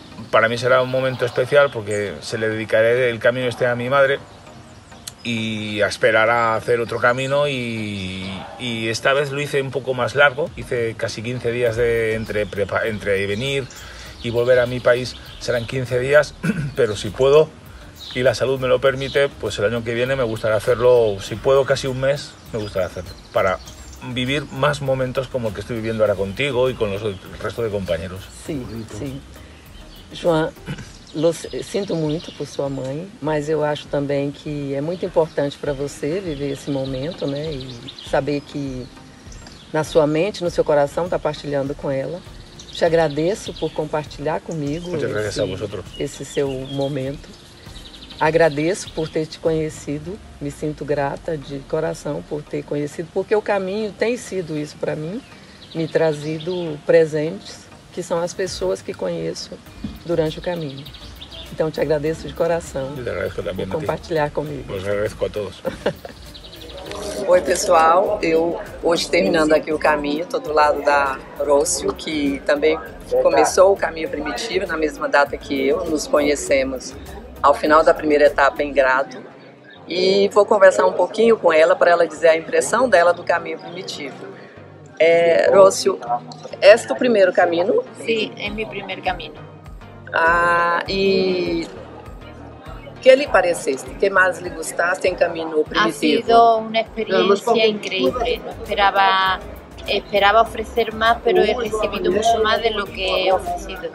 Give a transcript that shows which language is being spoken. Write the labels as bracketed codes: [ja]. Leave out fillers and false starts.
[es] Para mí será un momento especial porque se le dedicaré el camino este a mi madre y a esperar a hacer otro camino y esta vez lo hice un poco más largo, hice casi 15 días entre venir y volver a mi país, serán 15 días, pero si puedo y la salud me lo permite, pues el año que viene me gustaría hacerlo, si puedo casi un mes, me gustaría hacerlo, para vivir más momentos como el que estoy viviendo ahora contigo y con el resto de compañeros. [pt] Sim, sim. João, sinto muito por sua mãe, mas eu acho também que é muito importante para você viver esse momento, né? E saber que na sua mente, no seu coração, está partilhando com ela. Te agradeço por compartilhar comigo esse seu momento. Agradeço por ter te conhecido, me sinto grata de coração por ter conhecido, porque o caminho tem sido isso para mim, me trazido presentes, que são as pessoas que conheço durante o caminho. Então te agradeço de coração por compartilhar comigo. Os agradeço a todos. Oi pessoal, eu hoje terminando aqui o caminho, estou do lado da Rócio, que também começou o caminho primitivo na mesma data que eu, nos conhecemos ao final da primeira etapa em Grado, e vou conversar um pouquinho com ela para ela dizer a impressão dela do caminho primitivo. [es] Rócio, ¿es tu primer camino? Sí, es mi primer camino. ¿Y qué le pareciste? ¿Qué más le gustaste en camino primitivo? Ha sido una experiencia increíble. No esperaba ofrecer más, pero he recibido mucho más de lo que he ofrecido.